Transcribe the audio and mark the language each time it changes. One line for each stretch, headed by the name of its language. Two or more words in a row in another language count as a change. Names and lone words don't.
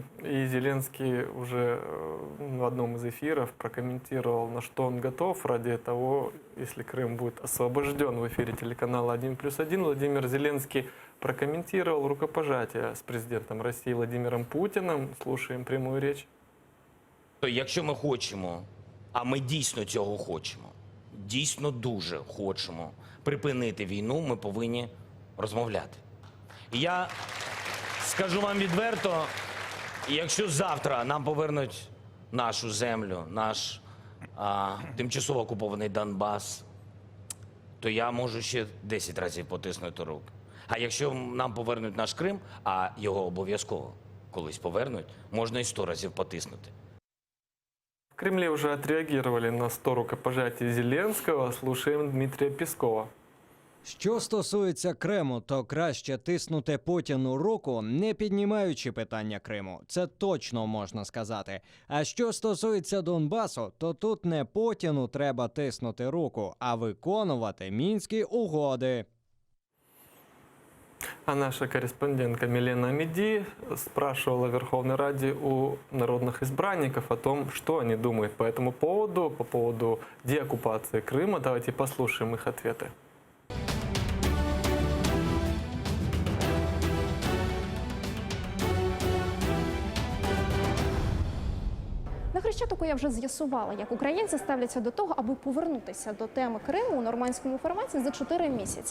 Russian: И Зеленский уже в одном из эфиров прокомментировал, на что он готов ради того, если Крым будет освобожден. В эфире телеканала «1+1» Владимир Зеленский прокомментировал рукопожатие с президентом России Владимиром Путиным. Слушаем прямую речь.
Ukrainian: Якщо ми хочемо, а ми дійсно цього хочемо, дійсно дуже хочемо припинити війну, ми повинні розмовляти. І я скажу вам відверто, якщо завтра нам повернуть нашу землю, наш тимчасово окупований Донбас, то я можу ще 10 разів потиснути руку. А якщо нам повернуть наш Крим, а його обов'язково колись повернуть, можна і 100 разів потиснути.
Russian: В Кремле уже отреагировали на 100 рукопожатий Зеленского. Слушаем Дмитрия Пескова.
Ukrainian: Що стосується Криму, то краще тиснути Путіну руку, не піднімаючи питання Криму. Це точно можна сказати. А що стосується Донбасу, то тут не Путіну треба тиснути руку, а виконувати Мінські угоди.
Russian: А наша корреспондентка Милена Амиди спрашивала в Верховной Раде у народных избранников о том, что они думают по этому поводу, по поводу деоккупации Крыма. Давайте послушаем их ответы.
Ukrainian: На Хрещатику я вже з'ясувала, як українці ставляться до того, аби повернутися до теми Криму у нормандському форматі за 4 місяці.